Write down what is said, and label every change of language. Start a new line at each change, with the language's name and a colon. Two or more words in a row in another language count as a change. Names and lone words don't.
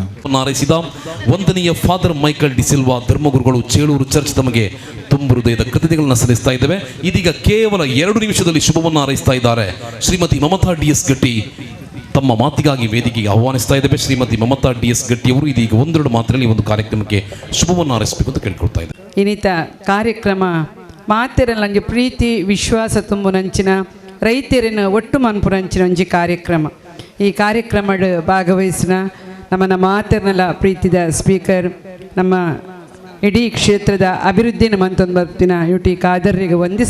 Kannada: ಹಾರೈಸಿದ ವಂದನೀಯ ಫಾದರ್ ಮೈಕಲ್ ಡಿಸಿಲ್ವಾ ಧರ್ಮಗುರುಗಳು ಚೇಳೂರು ಚರ್ಚ್ ತಮಗೆ ತುಂಬ ಹೃದಯದ ಕೃತಜ್ಞತೆಗಳನ್ನು ಸಲ್ಲಿಸ್ತಾ ಇದ್ದೇವೆ. ಇದೀಗ ಕೇವಲ 2 ನಿಮಿಷದಲ್ಲಿ ಶುಭವನ್ನು ಹಾರೈಸ್ತಾ ಇದ್ದಾರೆ ಶ್ರೀಮತಿ ಮಮತಾ DS ಗಟ್ಟಿ. ತಮ್ಮ ಮಾತಿಗಾಗಿ ವೇದಿಕೆಗೆ ಆಹ್ವಾನಿಸ್ತಾ ಇದ್ದೇವೆ. ಶ್ರೀಮತಿ ಮಮತಾ DS ಗಟ್ಟಿ ಅವರು ಇದೀಗ 1-2 ಮಾತಿನಲ್ಲಿ ಒಂದು ಕಾರ್ಯಕ್ರಮಕ್ಕೆ ಶುಭವನ್ನು ಹಾರೈಸಬೇಕು ಅಂತ ಕೇಳ್ಕೊಳ್ತಾ ಇದ್ದಾರೆ.
Tulu: ಇನ್ನಿತ ಕಾರ್ಯಕ್ರಮ ಮಾತೆರಲ್ಲಂಗೆ ಪ್ರೀತಿ ವಿಶ್ವಾಸ ತುಂಬುನಂಚಿನ ರೈತರನ್ನು ಒಟ್ಟು ಮನ್ಪುನಂಚಿನ ಒಂಜಿ ಕಾರ್ಯಕ್ರಮ. ಈ ಕಾರ್ಯಕ್ರಮದ ಭಾಗವಹಿಸಿನ ನಮ್ಮ ಮಾತೆರ್ನಲ ಪ್ರೀತಿದ ಸ್ಪೀಕರ್, ನಮ್ಮ ಇಡೀ ಕ್ಷೇತ್ರದ ಅಭಿವೃದ್ಧಿನ ಮಂತೊಂದು ಬರ್ತಿನ UT ಖಾದರ್ರಿಗೆ ವಂದಿಸ